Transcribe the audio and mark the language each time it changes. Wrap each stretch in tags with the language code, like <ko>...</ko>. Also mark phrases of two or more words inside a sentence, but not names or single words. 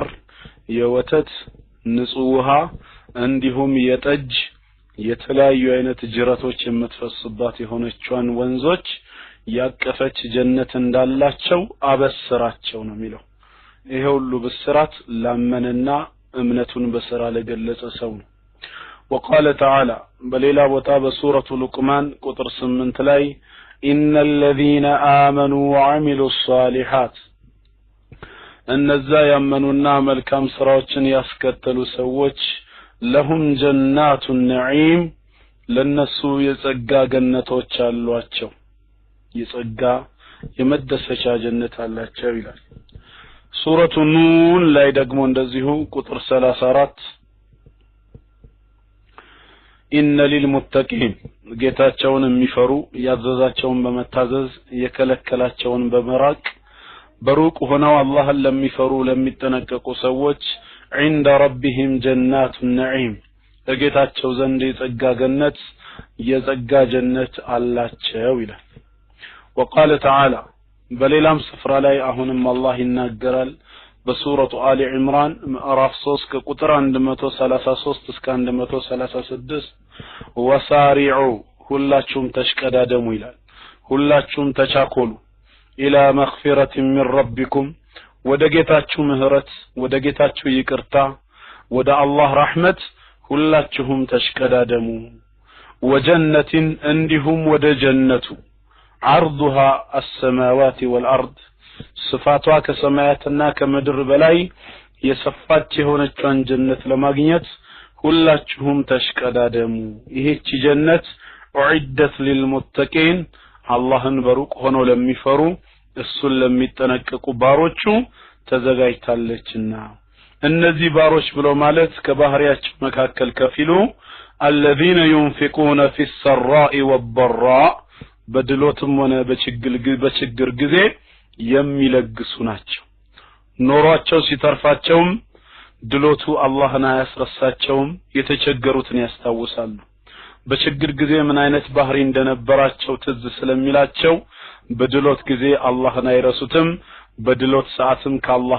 <am>የወተት ንጹህ ውሃ እንዲሁም የጠጅ የተለያዩ አይነት ጅረቶች የምትፈስባት የሆነቿን ወንዞች ያቀፈች ጀነት እንዳላቸው አበስራቸው ነው የሚለው ይሄ ሁሉ ብስራት ላመነና እምነቱን በስራ ለገለጸ ሰው ነው</am> <ar>وقال تعالى</ar> <am>በሌላ ቦታ በሱረቱ ሉቅማን ቁጥር 8 ላይ</am> <ar>إن الذين آمنوا وعملوا الصالحات</ar> <am>እነዛ ያመኑና መልካም ስራዎችን ያስከተሉ ሰዎች</am> <ar>لهم جنات النعيم</ar> <am>ለነሱ የጸጋ ገነቶች አሏቸው የጸጋ የመደሰቻ ጀነት አላቸው ይላል ሱረቱ ኑን ላይ ደግሞ እንደዚሁ ቁጥር 34</am> <ar>إن للمتقين</ar> <am>ጌታቸውን የሚፈሩ ያዘዛቸውን በመታዘዝ የከለከላቸውን በመራቅ በሩቅ ሆነው አላህን ለሚፈሩ ለሚጠነቀቁ ሰዎች</am> <ar>عند ربهم جنات النعيم</ar> <am>ለጌታቸው ዘንድ የጸጋ ገነት የጸጋ ጀነት አላቸው ይላል</am> <ar>وقال تعالى</ar> <am>በሌላም ስፍራ ላይ አሁንም አላህ ይናገራል በሱረቱ አሊ ኢምራን ምዕራፍ 3 ከቁጥር 133 እስከ 136 ወሳሪዑ ሁላችሁም ተሽቀዳደሙ ይላል ሁላችሁም ተቻኮሉ</am> <ar>إلى مغفرة من ربكم</ar> <am>ወደ ጌታችሁ ምህረት ወደ ጌታችሁ ይቅርታ ወደ አላህ ረህመት ሁላችሁም ተሽቀዳደሙ ወጀነትን እንዲሁም ወደ ጀነቱ</am> <ar>عرضها السماوات والارض</ar> <am>ስፋቷ ከሰማያትና ከምድር በላይ የሰፋች የሆነችን ጀነት ለማግኘት ሁላችሁም ተሽቀዳደሙ ይህች ጀነት</am> <ar>أعدت للمتقين</ar> <am>አላህን በሩቅ ሆኖ ለሚፈሩ እሱን ለሚጠነቀቁ ባሮቹ ተዘጋጅታለችና እነዚህ ባሮች ብሎ ማለት ከባህሪያቸው መካከል ከፊሉ</am> <ar>الذين ينفقون في السراء والضراء</ar> <am>በድሎትም ሆነ በችግር ጊዜ የሚለግሱ ናቸው ኖሯቸው ሲተርፋቸውም ድሎቱ አላህን አያስረሳቸውም የተቸገሩትን ያስታውሳሉ በችግር ጊዜ ምን አይነት ባህሪ እንደነበራቸው ትዝ ስለሚላቸው በድሎት ጊዜ አላህን አይረሱትም በድሎት ሰዓትም ከአላህ</am>